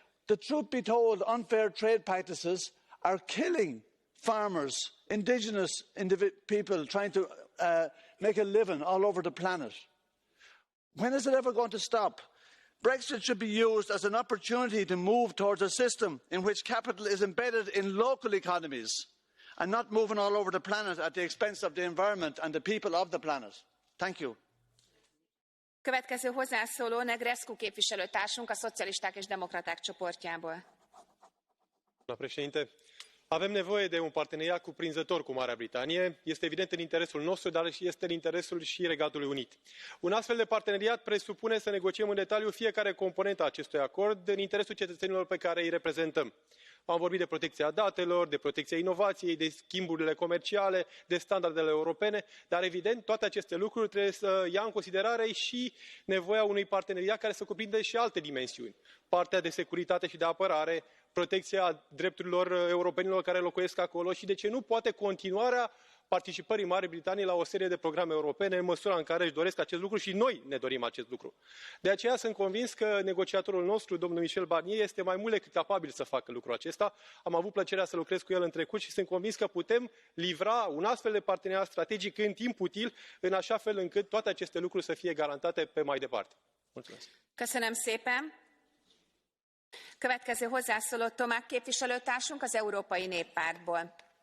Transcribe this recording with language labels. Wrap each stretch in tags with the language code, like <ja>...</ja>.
<en>The truth be told, unfair trade practices are killing farmers, indigenous people trying to make a living all over the planet. When is it ever going to stop? Brexit should be used as an opportunity to move towards a system in which capital is embedded in local economies and not moving all over the planet at the expense of the environment and the people of the planet. Thank you.</en> <hu>Következő hozzászóló Negrescu képviselőtársunk a Szocialisták és Demokraták csoportjából.</hu> <ro>Doamna președinte, avem nevoie de un parteneriat cuprinzător cu Marea Britanie. Este evident în interesul nostru, dar este în interesul și Regatului Unit. Un astfel de parteneriat presupune să negociem în detaliu fiecare componentă a acestui acord în interesul cetățenilor pe care îi reprezentăm. Am vorbit de protecția datelor, de protecția inovației, de schimburile comerciale, de standardele europene, dar evident toate aceste lucruri trebuie să ia în considerare și nevoia unui parteneriat care să cuprindă și alte dimensiuni. Partea de securitate și de apărare, protecția drepturilor europenilor care locuiesc acolo și, de ce nu, poate continuarea participării Marii Britanii la o serie de programe europene în măsura în care își doresc acest lucru și noi ne dorim acest lucru. De aceea sunt convins că negociatorul nostru, domnul Michel Barnier, este mai mult decât capabil să facă lucrul acesta. Am avut plăcerea să lucrez cu el în trecut și sunt convins că putem livra un astfel de parteneriat strategic în timp util, în așa fel încât toate aceste lucruri să fie garantate pe mai departe. Mulțumesc.</ro> <hu>Köszönöm szépen. Következő hozzászóló Tomák képviselőtársunk az Európai Néppártból.</hu>